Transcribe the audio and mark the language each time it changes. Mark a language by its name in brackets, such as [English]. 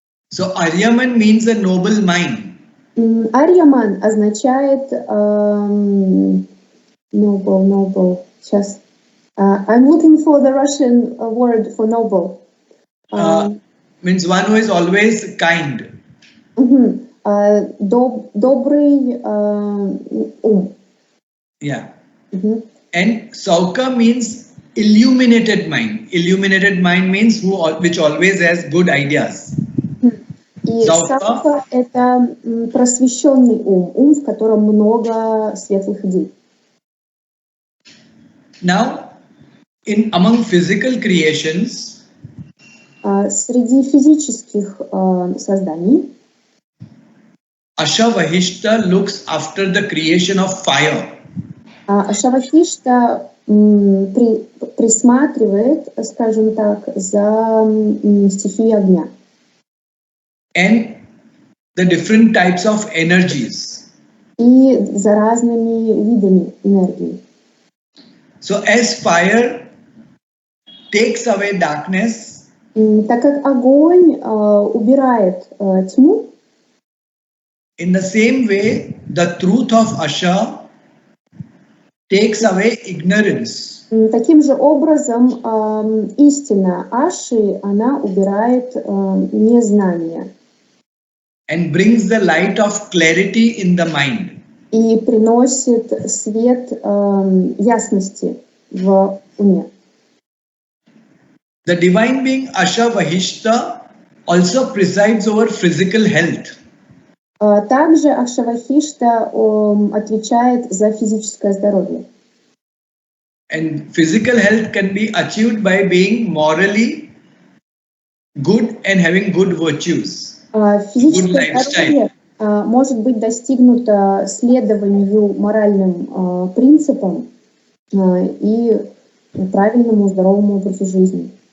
[English] So Aryaman means a noble mind. [Russian] Арьяман означает noble. Сейчас. [English] I'm looking for the Russian word for noble. Means one who is always kind. [Russian] Добрый ум. [English] Yeah. And Sauka means illuminated mind. Illuminated mind means which always has good ideas. [Russian] И Саука — это просвещенный ум, в котором много светлых идей. [English] Now, among physical creations, [Russian] среди физических созданий [English] Ashavahishta looks after the creation of fire. [Russian] Ашавахишта присматривает, скажем так, за стихией огня. [English] And the different types of energies. [Russian] И за разными видами энергии. [English] So as fire takes away darkness, [Russian] так как огонь убирает тьму, [English] in the same way, the truth of Asha takes away ignorance. [Russian] Таким же образом, истина Аши, она убирает незнание. [English] And brings the light of clarity in the mind. [Russian] И приносит свет ясности в уме. [English] The divine being Ashavahishta also presides over physical health. [Russian] Также Ашавахишта отвечает за физическое здоровье. [English] And physical health can be achieved by being morally good and having good virtues. [Russian] Физическое здоровье может быть достигнуто следованию моральным принципам и правильному здоровому образу жизни.